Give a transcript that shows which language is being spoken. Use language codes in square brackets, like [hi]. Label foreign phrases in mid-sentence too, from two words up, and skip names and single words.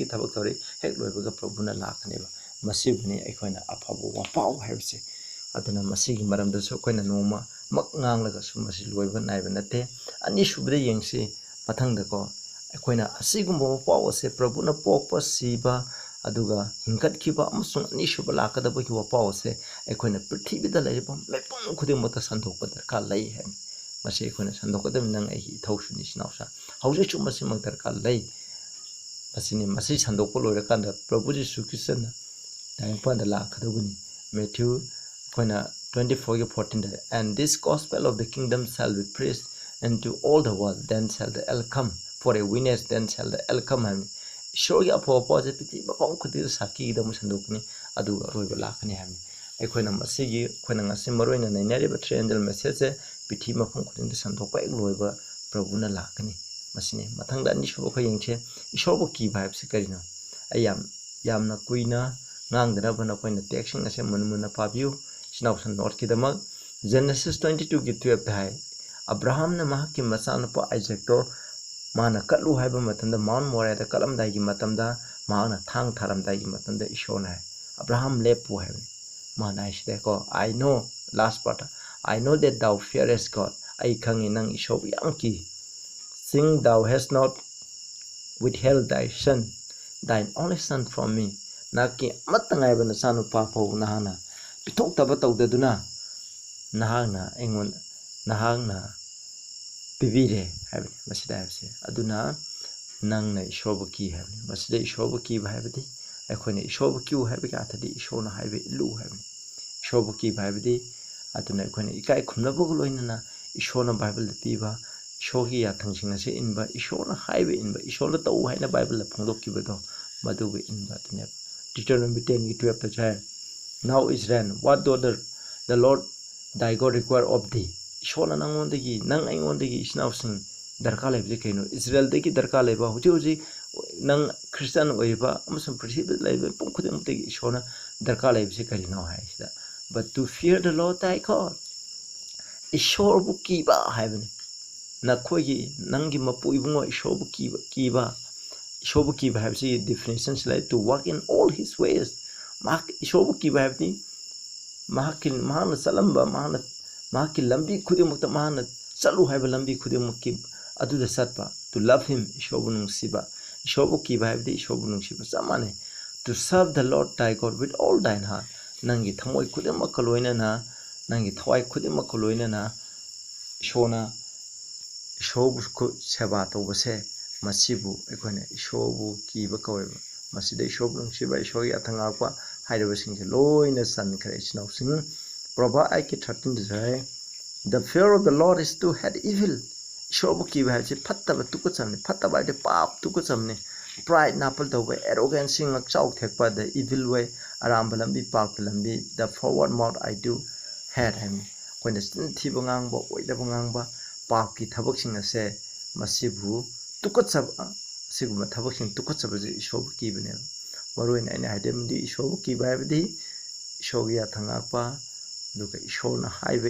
[mni] ꯊꯕꯛ ꯇꯧꯔꯤ ꯍꯦꯛ ꯂꯣꯏꯕꯒ ꯄ꯭ꯔꯚꯨꯅ ꯂꯥꯛꯀꯅꯦꯕ ꯃꯁꯤꯕꯨꯅꯤ ꯑꯩꯈꯣꯏꯅ ꯑꯐꯕ ꯋꯥꯄꯥꯎ ꯍꯥꯏꯕꯁꯦ ꯑꯗꯨꯅ ꯃꯁꯤꯒꯤ ꯃꯔꯝꯗꯁꯨ ꯑꯩꯈꯣꯏꯅ ꯅꯣꯡꯃꯃꯛ ꯉꯥꯡꯂꯒꯁꯨ ꯃꯁꯤ ꯂꯣꯏꯕ ꯅꯥꯏꯕ ꯅꯠꯇꯦ ꯑꯅꯤꯁꯨꯕꯗ ꯌꯦꯡꯁꯤ ꯃꯊꯪꯗꯀꯣ ꯑꯩꯈꯣꯏꯅ ꯑꯁꯤꯒꯨꯝꯕ ꯋꯥꯄꯥꯎ ꯑꯁꯦ ꯄ꯭ꯔꯚꯨꯅ ꯄꯣꯛꯄ ꯁꯤꯕ ꯑꯗꯨꯒ ꯍꯤꯡꯒꯠꯈꯤꯕ ꯑꯃꯁꯨꯡ ꯑꯅꯤꯁꯨꯕ ꯂꯥꯛꯀꯗꯕꯒꯤ ꯋꯥꯄꯥꯎ ꯑꯁꯦ ꯑꯩꯈꯣꯏꯅ ꯄ꯭ꯔꯤꯊꯤꯕꯤꯗ ꯂꯩꯔꯤꯕ ꯃꯤꯄꯨꯝ ꯈꯨꯗꯤꯡꯃꯛꯇ ꯁꯟꯗꯣꯛꯄ ꯗꯔꯀꯥꯔ ꯂꯩ ꯍꯥꯏꯕꯅꯤ ꯃꯁꯤ ꯑꯩꯈꯣꯏꯅ ꯁꯟꯗꯣꯛꯀꯗꯕꯅꯤ ꯅꯪ ꯑꯩꯒꯤ ꯏꯊꯧꯁꯨꯅꯤ ꯏꯆꯤꯟꯅꯥꯎꯁꯥ ꯍꯧꯖꯤꯛꯁꯨ ꯃꯁꯤꯃꯛ ꯗꯔꯀꯥꯔ ꯂꯩ ꯃꯁꯤ ꯁꯟꯗꯣꯛꯄ ꯂꯣꯏꯔꯀꯥꯟꯗ ꯄ꯭ꯔꯚꯨ ꯖꯤꯁꯨ ꯈ꯭ꯔꯤꯁꯇꯅ ꯇꯥꯏꯕꯪꯄꯥꯟꯗ ꯂꯥꯛꯀꯗꯧꯕꯅꯤ ꯃꯦꯊ꯭ꯌꯨ ꯑꯩꯈꯣꯏꯅ 24:14 [en] and this gospel of the kingdom shall be preached into all the world then shall the end come for a witness then shall the end come [mni] 하니 ꯏꯁꯣꯔꯒꯤ ꯑꯐꯕ ꯄꯥꯎꯁꯦ ꯄ꯭ꯔꯤꯊꯤꯕꯤ ꯃꯐꯝ ꯈꯨꯗꯤꯡꯗ ꯁꯥꯈꯤꯒꯗꯕ ꯁꯟꯗꯣꯛꯀꯅꯤ ꯑꯗꯨꯒ ꯑꯔꯣꯏꯕ ꯂꯥꯛꯀꯅꯤ ꯍꯥꯏꯕꯅꯤ ꯑꯩꯈꯣꯏꯅ ꯉꯁꯤ ꯃꯔꯨꯑꯣꯏꯅ ꯅꯩꯅꯔꯤꯕ 3 angel ꯃꯦꯁꯦꯖꯁꯦ ꯄ꯭ꯔꯤꯊꯤꯕꯤ ꯃꯐꯝ ꯈꯨꯗꯤꯡꯗ ꯁꯟꯗꯣꯛꯄ ꯍꯦꯛ ꯂꯣꯏꯕ ꯄ꯭ꯔꯚꯨꯅ ꯂꯥꯛꯀꯅꯤ ꯃꯁꯤꯅꯤ ꯃꯊꯪꯗ ꯑꯅꯤꯁꯨꯕ ꯑꯩꯈꯣꯏ ꯌꯦꯡꯁꯦ ꯏꯁꯣꯔꯕꯨ ꯀꯤꯕ ꯍꯥꯏꯕꯁꯤ ꯀꯔꯤꯅꯣ ꯑꯩ ꯌꯥꯝꯅ ꯀꯨꯏꯅ ꯉꯥꯡꯗꯅꯕ ꯅꯈꯣꯏꯅ ꯇꯦꯛꯁꯁꯤꯡ ꯑꯁꯦ ꯃꯨꯟꯅ ꯄꯥꯕꯤꯌꯨ ꯏꯆꯤꯟꯅꯥꯎꯁꯤꯡ ꯅꯣꯠꯀꯤꯗꯃꯛ Genesis 22:12 ꯍꯥꯏ ꯑꯕ꯭ꯔꯥꯍꯥꯝꯅ ꯃꯍꯥꯛꯀꯤ ꯃꯆꯥꯅꯨꯄꯥ ꯑꯥꯏꯖꯦꯛꯇꯣ ꯃꯥꯅ ꯀꯠꯂꯨ ꯍꯥꯏꯕ ꯃꯇꯝꯗ ꯃꯥꯎꯟ ꯃꯣꯔꯦꯗ ꯀꯠꯂꯝꯗꯥꯏꯒꯤ ꯃꯇꯝꯗ ꯃꯍꯥꯛꯅ ꯊꯥꯡ ꯊꯥꯔꯝꯗꯥꯏꯒꯤ ꯃꯇꯝꯗ ꯏꯁꯣꯔꯅ ꯍꯥꯏ ꯑꯕ꯭ꯔꯥꯍꯥꯝ ꯂꯦꯞꯄꯨ ꯍꯥꯏꯕꯅꯤ ꯃꯥꯅ ꯍꯥꯏꯁꯤꯗꯀꯣ [en] I know last part I know that thou fearest God [mni] ꯑꯩ ꯈꯪꯉꯤ ꯅꯪ ꯏꯁꯣꯔꯕꯨ ꯌꯥꯝ ꯀꯤ [en] Seeing thou hast not withheld thy son thine only son from me [mni] ꯅꯍꯥꯛꯀꯤ ꯑꯃꯠꯇ ꯉꯥꯏꯕ ꯅꯆꯥꯅꯨꯄꯥ ꯐꯥꯎꯕ ꯅꯍꯥꯛꯅ ꯄꯤꯊꯣꯛꯇꯕ ꯇꯧꯗꯗꯨꯅ ꯅꯍꯥꯛꯅ ꯄꯤꯕꯤꯔꯦ ꯍꯥꯏꯕꯅꯤ ꯃꯁꯤꯗ ꯍꯥꯏꯕꯁꯦ ꯑꯗꯨꯅ ꯅꯪꯅ ꯏꯁꯣꯔꯕꯨ ꯀꯤ ꯍꯥꯏꯕꯅꯤ ꯃꯁꯤꯗ ꯏꯁꯣꯔꯕꯨ ꯀꯤꯕ ꯍꯥꯏꯕꯗꯤ ꯑꯩꯈꯣꯏꯅ ꯏꯁꯣꯔꯕꯨ ꯀꯤꯌꯨ ꯍꯥꯏꯕꯒꯤ ꯑꯔꯊꯗꯤ ꯏꯁꯣꯔꯅ ꯍꯥꯏꯕ ꯏꯜꯂꯨ ꯍꯥꯏꯕꯅꯤ ꯏꯁꯣꯔꯕꯨ ꯀꯤꯕ ꯍꯥꯏꯕꯗꯤ ꯑꯗꯨꯅ ꯑꯩꯈꯣꯏꯅ ꯏꯀꯥꯏ ꯈꯨꯝꯅꯕꯒ ꯂꯣꯏꯅꯅ ꯏꯁꯣꯔꯅ ꯕꯥꯏꯕꯜꯗ ꯄꯤꯕ ꯏꯁꯣꯔꯒꯤ ꯌꯥꯊꯪꯁꯤꯡ ꯑꯁꯤ ꯏꯟꯕ ꯏꯁꯣꯔꯅ ꯍꯥꯏꯕ ꯏꯟꯕ ꯏꯁꯣꯔꯅ ꯇꯧ ꯍꯥꯏꯅ ꯕꯥꯏꯕꯜꯗ ꯐꯣꯡꯗꯣꯛꯈꯤꯕꯗꯣ ꯃꯗꯨꯕꯨ ꯏꯟꯕ ꯑꯗꯨꯅꯦꯕ Deuteronomy 10:12 ꯍꯥꯏ [en] Now Israel what doth the Lord thy God require of thee [mni] ꯏꯁꯣꯔꯅ ꯅꯪ ꯑꯩꯉꯣꯟꯗꯒꯤ ꯏꯆꯤꯟꯅꯥꯎꯁꯤꯡ ꯗꯔꯀꯥꯔ ꯂꯩꯕꯁꯤ ꯀꯩꯅꯣ ꯏꯁꯔꯦꯜꯗꯒꯤ ꯗꯔꯀꯥꯔ ꯂꯩꯕ ꯍꯧꯖꯤꯛ ꯅꯪ ꯈ꯭ꯔꯤꯁꯇꯤꯌꯥꯟ ꯑꯣꯏꯔꯤꯕ ꯑꯃꯁꯨꯡ ꯄ꯭ꯔꯤꯊꯤꯕꯤꯗ ꯂꯩꯕ ꯃꯤꯄꯨꯝ ꯈꯨꯗꯤꯡꯃꯛꯇꯒꯤ ꯏꯁꯣꯔꯅ ꯗꯔꯀꯥꯔ ꯂꯩꯕꯁꯤ ꯀꯔꯤꯅꯣ ꯍꯥꯏꯁꯤꯗ [en] But to fear the Lord thy God [mni] ꯏꯁꯣꯔꯕꯨ ꯀꯤꯕ ꯍꯥꯏꯕꯅꯤ ꯅꯪꯒꯤ ꯃꯄꯨ ꯏꯕꯨꯡꯉꯣ ꯏꯁꯣꯔꯕు ꯀꯤꯕ ꯍꯥꯏꯕꯁꯤ ꯗꯤꯐꯤꯅꯤꯁꯟꯁꯤ ꯂꯩ [en] to walk in all his ways [mni] ꯏꯁꯣꯔꯕꯨ ꯀꯤꯕ ꯍꯥꯏꯕꯗꯤ ꯃꯍꯥꯛꯅ ꯆꯠꯂꯝꯕ ꯃꯍꯥꯛꯀꯤ ꯂꯝꯕꯤ ꯈꯨꯗꯤꯡꯃꯛꯇ ꯃꯍꯥꯛꯅ ꯆꯠꯂꯨ ꯍꯥꯏꯕ ꯂꯝꯕꯤ ꯈꯨꯗꯤꯡꯃꯛꯀꯤ ꯑꯗꯨꯗ ꯆꯠꯄ [en] to love him [mni] ꯏꯁꯣꯔꯕꯨ ꯅꯨꯡꯁꯤꯕ ꯏꯁꯣꯔꯕు ꯀꯤꯕ ꯍꯥꯏꯕꯗꯤ ꯏꯁꯣꯔꯕు ꯅꯨꯡꯁꯤꯕ ꯆꯞ ꯃꯥꯟꯅꯩ [en] to serve the Lord thy God with all thine heart [mni] ꯅꯪꯒꯤ ꯊꯃꯣꯏ ꯈꯨꯗꯤꯡꯃꯛꯀ ꯂꯣꯏꯅꯅ ꯅꯪꯒꯤ ꯊꯋꯥꯏ ꯈꯨꯗꯤꯡꯃꯛꯀ ꯂꯣꯏꯅꯅ ꯏꯁꯣꯔꯕꯨ ꯁꯦꯕꯥ ꯇꯧꯕꯁꯦ ꯃꯁꯤꯕꯨ ꯑꯩꯈꯣꯏꯅ ꯏꯁꯣꯔꯕు ꯀꯤꯕ ꯀꯧꯋꯦꯕ ꯃꯁꯤꯗ ꯏꯁꯣꯔꯕꯨ ꯅꯨꯡꯁꯤꯕ ꯏꯁꯣꯔꯒꯤ ꯑꯊꯪ ꯉꯥꯛꯄ ꯍꯥꯏꯔꯤꯕꯁꯤꯡꯁꯦ ꯂꯣꯏꯅ ꯆꯟꯈ꯭ꯔꯦ ꯏꯆꯤꯟꯅꯥꯎꯁꯤꯡ Proverbs 8:13 ꯍꯥꯏ [en] The fear of the Lord is to hate evil [mni] ꯏꯁꯣꯔꯕꯨ ꯀꯤꯕ ꯍꯥꯏꯕꯁꯤ ꯐꯠꯇꯕ ꯇꯨꯀꯠꯆꯕꯅꯤ ꯐꯠꯇꯕ ꯍꯥꯏꯕꯗꯤ ꯄꯥꯞ ꯇꯨꯀꯠꯆꯕꯅꯤ ꯄ꯭ꯔꯥꯏꯗ ꯅꯥꯄꯜ ꯇꯧꯕ ꯑꯦꯔꯣꯒꯦꯟꯁꯤ ꯉꯛꯆꯥꯎ ꯊꯦꯛꯄ [en] the evil way [mni] ꯑꯔꯥꯟꯕ ꯂꯝꯕꯤ ꯄꯥꯞꯀꯤ ꯂꯝꯕꯤ [en] the forward mouth I do hate [mni] ꯍꯥꯏꯕꯅꯤ ꯑꯩꯈꯣꯏꯅ ꯆꯤꯟ ꯊꯤꯕ ꯉꯥꯡꯕ ꯑꯣꯏꯗꯕ ꯉꯥꯡꯕ ꯄꯥꯞꯀꯤ ꯊꯕꯛꯁꯤꯡ ꯑꯁꯦ ꯃꯁꯤꯕꯨ ꯇꯨꯀꯠꯆꯕ ꯑꯁꯤꯒꯨꯝꯕ ꯊꯕꯛꯁꯤꯡ ꯇꯨꯀꯠꯆꯕꯁꯤ ꯏꯁꯣꯔꯕꯨ ꯀꯤꯕꯅꯦꯕ ꯃꯔꯨꯑꯣꯏꯅ ꯑꯩꯅ ꯍꯥꯏꯖꯕꯗꯤ ꯏꯁꯣꯔꯕꯨ ꯀꯤꯕ ꯍꯥꯏꯕꯗꯤ ꯏꯁꯣꯔꯒꯤ ꯌꯥꯊꯪ ꯉꯥꯛꯄ ꯑꯗꯨꯒ ꯏꯁꯣꯔꯅ ꯍꯥꯏꯕ